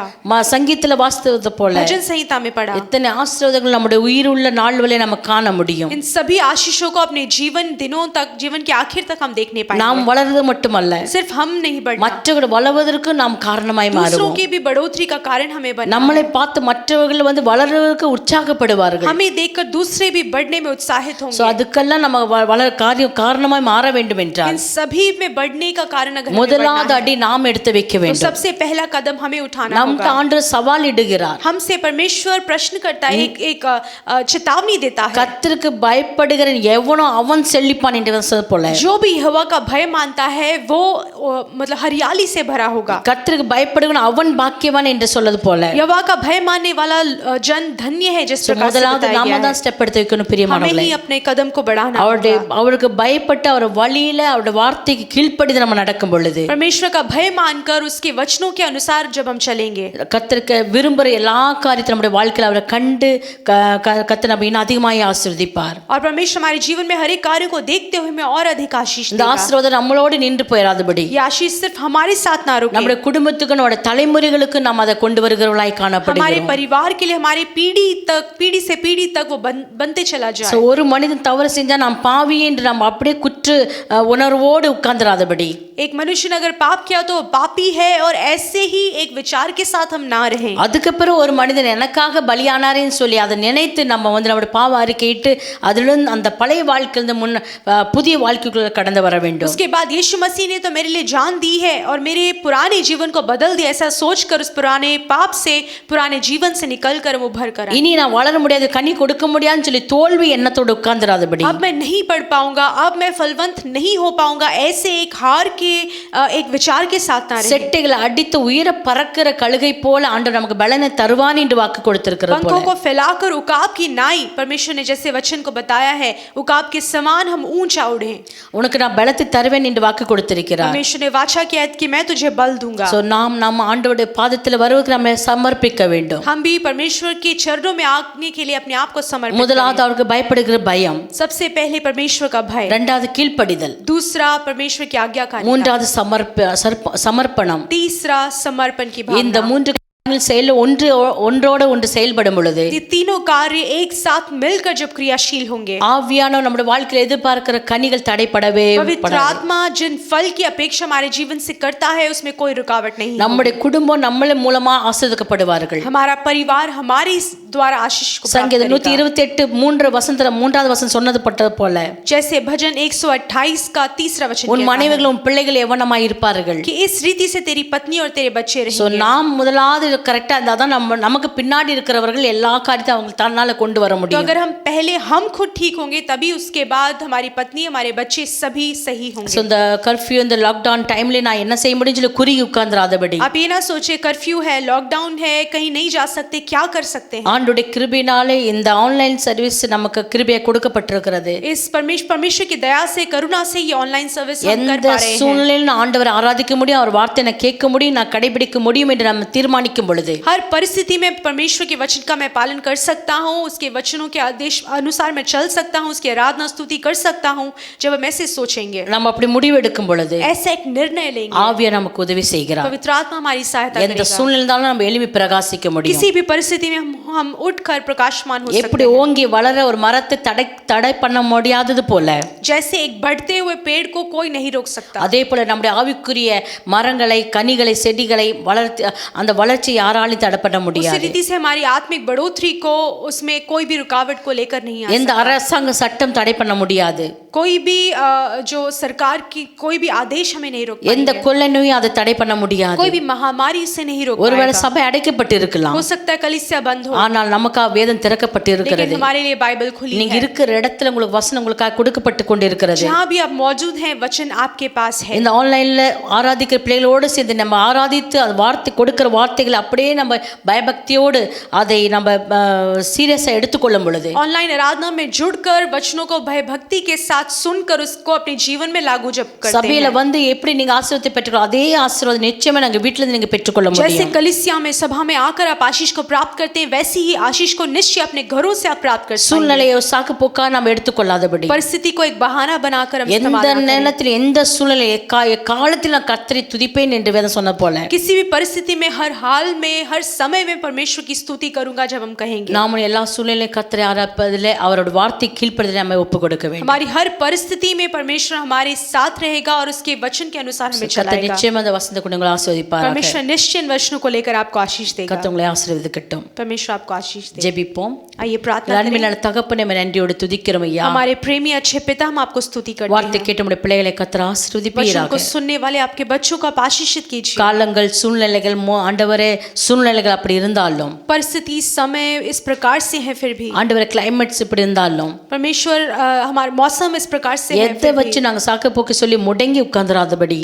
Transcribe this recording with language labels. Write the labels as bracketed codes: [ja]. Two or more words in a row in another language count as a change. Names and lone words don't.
[ta] சங்கீதத்துல வாசித்தது போல [hi] भजन संहिता में पढ़ा, [ta] இத்தனை ஆசீர்வாதங்கள் நம்முடைய உயிருள்ள நாள் வரை நம்ம காண முடியும். [hi] इन सभी आशीषों को अपने जीवन दिनों तक, जीवन के आखिर तक हम देखने पाएंगे. [ta] நாம் வளர்றது மட்டுமல்ல, [hi] सिर्फ हम नहीं बढ़ना, [ta] மற்றவர்கள் வளர்வதற்கு நாம் காரணமாய் [hi] दूसरों [ta] மாறுவோம். [hi] की भी बढ़ोतरी का कारण हमें बनना. [ta] நம்மளை பார்த்து மற்றவர்கள் வளர்றதுக்கு உற்சாகப்படுவார்கள். [hi] हमें देखकर दूसरे भी बढ़ने में उत्साहित [ta] சோ [hi] होंगे. [ta] அதுக்கெல்லாம் நம்ம காரணமாய் மாற வேண்டும் என்றால் [hi] इन सभी में बढ़ने का कारण अगर हमें [ta] முதலாவது [hi] बढ़ना है, [ta] அடி நாம் எடுத்து வைக்க [hi] तो [ta] வேண்டும். [hi] सबसे पहला कदम हमें उठाना [ta] நம் [hi] होगा. [ta] ஆண்டவர் சவால் இடுகிறார். [hi] हमसे परमेश्वर प्रश्न करता है, एक चेतावनी देता है. [ta] கர்த்தருக்கு பயப்படுகிற எவனோ அவன் செழிப்பான் என்று சொன்னது போல [hi] जो भी यहोवा का भय मानता है वो मतलब हरियाली से भरा होगा. [ta] கர்த்தருக்கு பயப்படுகிற அவன் பாக்கியவான் என்று சொல்வது போல [hi] यहोवा का भय मानने वाला जन धन्य है. जिस प्रकार से [ta] முதலாவது [hi] बताया [ta] நாம [hi] गया [ta] தான் [hi] है, [ta] ஸ்டெப் எடுத்து வைக்கணும் [hi] हमें [ta] பிரியமானவர்களே. [hi] ही अपने कदम को बढ़ाना होगा. [ta] அவருக்கு பயப்பட்டு அவர் வழியில அவருடைய வார்த்தைக்கு கீழ்ப்படிந்து நம்ம நடக்கும் பொழுது [hi] परमेश्वर का भय मानकर उसके वचनों के अनुसार जब हम चलेंगे, [ta] கர்த்தருக்கு விரும்புகிற எல்லா காரியத்தையும் நம்முடைய வாழ்க்கையில் அவரை கண்டு கர்த்தர் நம்ம இன்னும் அதிகமாக ஆசீர்வதிப்பார். [hi] और परमेश्वर हमारे जीवन में हर एक कार्य को देखते हुए हमें और अधिक आशीष [ta] இந்த [hi] देगा. [ta] ஆசீர்வாதம் நம்மளோடு நின்று போயிடாதபடி [hi] ये आशीष सिर्फ हमारे साथ ना रुके, [ta] நம்முடைய குடும்பத்துக்கு நம்முடைய தலைமுறைகளுக்கு நாம் அதை கொண்டு வருகிறவர்களாய் [hi] हमारे [ta] காணப்படுகிறோம். [hi] परिवार के लिए, हमारे पीढ़ी से पीढ़ी तक वो बनते चला जाए. [ta] So, ஒரு மனிதன் தவறு செஞ்சா நாம் பாவி என்று நாம் அப்படியே குற்ற உணர்வோடு உட்கார்ந்துராதபடி [hi] एक मनुष्य ने अगर पाप किया तो पापी है और ऐसे ही एक विचार के साथ हम ना रहें. [ta] அதுக்கப்புறம் ஒரு மனிதன் எனக்காக பலியானாரேன்னு சொல்லி அதை நினைத்து நம்ம நம்முடைய பாவ அறிக்கையிட்டு அதிலிருந்து அந்த பழைய வாழ்க்கையிலிருந்து புதிய வாழ்க்கைக்குள்ள கடந்து வர வேண்டும். [hi] उसके बाद यीशु मसीह ने तो मेरे लिए जान दी है और मेरे पुराने जीवन को बदल दिया, ऐसा सोचकर उस पुराने पाप से, पुराने जीवन से निकलकर वो भर कर [ta] இனி நான் வளர முடியாது, கனி கொடுக்க முடியாதுன்னு சொல்லி தோல்வி எண்ணத்தோடு உட்கார்ந்துராதபடி [hi] अब मैं नहीं पढ़ पाऊंगा, अब मैं फलवंत नहीं हो पाऊंगा, ऐसे एक हार के एक विचार के साथ ना रहें. [ta] செட்டைகளை அடித்து உயர பறக்கிற கழுகை போல ஆண்டவர் நமக்கு பலனை தருவான் என்று வாக்கு கொடுத்திருக்கிறது [hi] पंखों [ta] போல [hi] को फैलाकर उकाब की नाई, परमेश्वर ने जैसे वचन को बताया है, उकाब के समान हम ऊंचा उड़ें. [ta] உனக்கு நான் பலத்தை தருவேன் என்று வாக்கு கொடுத்திருக்கிறார். [hi] परमेश्वर ने वाचा किया कि मैं तुझे बल दूंगा. [ta] சோ நாம் நம்ம ஆண்டவருடைய பாதத்தில் வருவதற்கு நம்ம சமர்ப்பிக்க வேண்டும். [hi] हम भी परमेश्वर के चरणों में आने के लिए अपने आप को समर्पित [ta] முதலாவது அவருக்கு பயப்படுகிற பயம், [hi] करें. सबसे पहले परमेश्वर का भय, [ta] இரண்டாவது கீழ்ப்படிதல், [hi] दूसरा परमेश्वर की आज्ञाकारिता, [ta] மூன்றாவது சமர்ப்பணம். [hi] तीसरा समर्पण की [ta] இந்த [hi] भावना. [ta] மூன்று செயல் ஒன்றோட ஒன்று செயல்படும் பொழுது [hi] ये तीनों कार्य एक साथ मिलकर जब क्रियाशील होंगे, [ta] ஆவியானவர் நம்முடைய வாழ்க்கையில் எதிர்பார்க்கிற கனிகள் தடைப்படவே [hi] पवित्र [ta] படாது. [hi] आत्मा जिन फल की अपेक्षा हमारे जीवन से करता है उसमें कोई रुकावट नहीं. [ta] நம்முடைய குடும்பம் நம்மள மூலமா ஆசீர்வதிக்கப்படுவார்கள். [hi] हमारा परिवार हमारे द्वारा आशीष को प्राप्त [ta] சங்கீதம் [hi] करेगा. [ta] 128 மூன்றாவது வசனம் சொன்னது பட்டது போல [hi] जैसे भजन 128 का तीसरा वचन [ta] உன் [hi] कहता है [ta] மனைவிகள் உன் பிள்ளைகள் எவனமாய் இருப்பார்கள். [hi] कि इस रीति से तेरी पत्नी और तेरे बच्चे [ta] சோ [hi] रहेंगे. [ta] நாம் முதலாவது கரெக்டா இருந்தா தான் நமக்கு பின்னாடி இருக்கிறவர்கள் எல்லா காரியத்தையும் அவங்க தன்னால கொண்டு வர [hi] तो [ta] முடியும். [hi] अगर हम पहले हम खुद ठीक होंगे तभी उसके बाद हमारी पत्नी, हमारे बच्चे सभी सही [ta] சோ [hi] होंगे. [ta] இந்த கர்ஃபியூ இந்த [en] lockdown time [ta] நான் என்ன செய்ய முடியும்னு சொல்லி குறுகி உட்கார்ந்துராதபடி [hi] आप ये ना सोचे कर्फ्यू है, लॉकडाउन है, कहीं नहीं जा सकते, क्या कर सकते हैं. [ta] ஆண்டுடைய கிருபையினாலே இந்த [en] online service [ta] நமக்கு கிருபையை கொடுக்கப்பட்டிருக்கிறது. [hi] इस परमेश्वर की दया से करुणा से ये [en] online service [hi] हम कर [ta] எந்த [hi] पा रहे हैं. [ta] சூழ்நிலையில் ஆண்டவரை ஆராதிக்க முடியும், அவர் வார்த்தையை நான் கேட்க முடியும், நான் கடைபிடிக்க முடியும் என்று நம்ம தீர்மானிக்கும் பொழுது, [hi] हर परिस्थिति में परमेश्वर के वचन का मैं पालन कर सकता हूँ, उसके वचनों के आदेश अनुसार मैं चल सकता हूँ, उसकी आराधना स्तुति कर सकता हूँ. जब हम ऐसे सोचेंगे, [ta] நம்ம அப்படி முடிவு எடுக்கும் பொழுது [hi] ऐसा एक निर्णय लेंगे, [ta] ஆவியானவர் நமக்கு உதவி செய்கிறார். [hi] पवित्र आत्मा हमारी सहायता [ta] எந்த [hi] करेगा. [ta] சூழ்நிலையிலும் நம்ம எளிமை பிரகாசிக்க முடியும். [hi] किसी भी परिस्थिति में हम उठकर प्रकाशमान हो सकते [ta] எப்படி [hi] हैं. [ta] ஓங்கி வளர ஒரு மரத்தை தடை பண்ண முடியாதது போல, [hi] जैसे एक बढ़ते हुए पेड़ को कोई नहीं रोक सकता, [ta] அதே போல நம்முடைய ஆவிக்குரிய மரங்களை, கனிகளை, செடிகளை வளர்த்து அந்த வளர்ச்சி யாராலும் தடை பண்ண [hi] उसी [ta] முடியாது. [hi] रीति से हमारी आत्मिक बढ़ोतरी को उसमें कोई भी रुकावट को लेकर नहीं आ [ta] எந்த [hi] सकता. [ta] அரசாங்க சட்டம் தடை பண்ண முடியாது. [hi] कोई भी जो सरकार की कोई भी आदेश हमें नहीं रोक [ta] எந்த [hi] पाएंगे. [ta] கொள்ளை நோயும் அதை தடை பண்ண முடியாது. [hi] कोई भी महामारी से नहीं रोक [ta] ஒருவேளை [hi] पाएगा. [ta] சபை அடைக்கப்பட்டு இருக்கலாம், [hi] हो सकता है कलीसिया बंद हो, [ta] ஆனால் நமக்காக வேதம் திறக்கப்பட்டு [hi] लेकिन [ta] இருக்கிறது. [hi] हमारे लिए बाइबल खुली [ta] நீங்க [hi] है. [ta] இருக்கிற இடத்துல உங்களுக்கு வசனம் உங்களுக்காக கொடுக்கப்பட்டு கொண்டிருக்கிறது. [hi] जहाँ भी आप मौजूद हैं, वचन आपके पास है. [ta] இந்த ஆன்லைன்ல ஆராதிக்கிற பிள்ளைகளோடு சேர்ந்து நம்ம ஆராதித்து அது வார்த்தை கொடுக்கிற வார்த்தைகளை அப்படியே நம்ம பயபக்தியோடு அதை நம்ம சீரியஸா எடுத்துக்கொள்ளும் பொழுது, [hi] ऑनलाइन आराधना में जुड़कर वचनों को भय भक्ति के साथ सुनकर उसको अपने जीवन में लागू जब करते [ta] சபையில [hi] हैं, [ta] வந்து எப்படி நீங்க ஆசீர்வாதத்தை பெற்றுக்கோ அதே ஆசீர்வாதம் நிச்சயமா நாங்க வீட்ல இருந்து நீங்க பெற்றுக்கொள்ள [hi] जैसे [ta] முடியும். [hi] कलीसिया में सभा में आकर आप आशीष को प्राप्त करते हैं, वैसी ही आशीष को निश्चय अपने घरों से आप प्राप्त कर सकते हैं. [ta] சூழ்நிலையை சாக்கு போக்கா நம்ம எடுத்துக்கொள்ளாதபடி, [hi] परिस्थिति को एक बहाना बनाकर हम [ta] எந்த [hi] इस्तेमाल ना करें. [ta] நேரத்தில் எந்த சூழ்நிலை காலத்தில் நான் கர்த்தரை துதிப்பேன் என்று வேதம் சொன்ன போல, [hi] किसी भी परिस्थिति में, हर हाल में, हर समय में परमेश्वर की स्तुति करूंगा जब हम कहेंगे. [ta] நாம எல்லா சூழ்நிலையும் கர்த்தரை ஆராதிப்பதிலே அவரோட வார்த்தை கீழ்ப்படிதலை நம்ம ஒப்பு கொடுக்க வேண்டும். [hi] हमारी हर परिस्थिति में परमेश्वर हमारे साथ रहेगा और उसके वचन के अनुसार हमें [ta] கர்த்தர் [hi] चलाएगा. [ta] நிச்சயமா அந்த வசனத்தை கொண்டு உங்களை ஆசீர்வதிப்பாராக. [hi] परमेश्वर निश्चय इन वचनों को लेकर आपको आशीष देगा. [ta] கர்த்தர் உங்களை ஆசீர்வதிக்கட்டும். [hi] परमेश्वर आपको आशीष दे. [ta] ஜெபிப்போம். [hi] आइए प्रार्थना करें. [ta] அன்பின் தகப்பனே, நம்ம நன்றியோடு துதிக்கிறோம் ஐயா. [hi] हमारे प्रेमी अच्छे पिता, हम आपको स्तुति करते [ta] வார்த்தை [hi] हैं. [ta] கேட்டு நம்முடைய பிள்ளைகளை கர்த்தர் [hi] वचन [ta] ஆசீர்வதிப்பீராக. [hi] को सुनने वाले आपके बच्चों को आप आशीषित कीजिए. [ta] காலங்கள், சூழ்நிலைகள், ஆண்டவரே சூழ்நிலைகள் அப்படி இருந்தாலும், [hi] परिस्थिति समय इस प्रकार से है, फिर भी [ta] ஆண்டவரே கிளைமேட்ஸ் இப்படி இருந்தாலும், [hi] परमेश्वर हमारा मौसम इस प्रकार से है, [ta] எதை வச்சு நாங்க சாக்கு போக்கு சொல்லி முடங்கி உட்கார்ந்துராதபடி,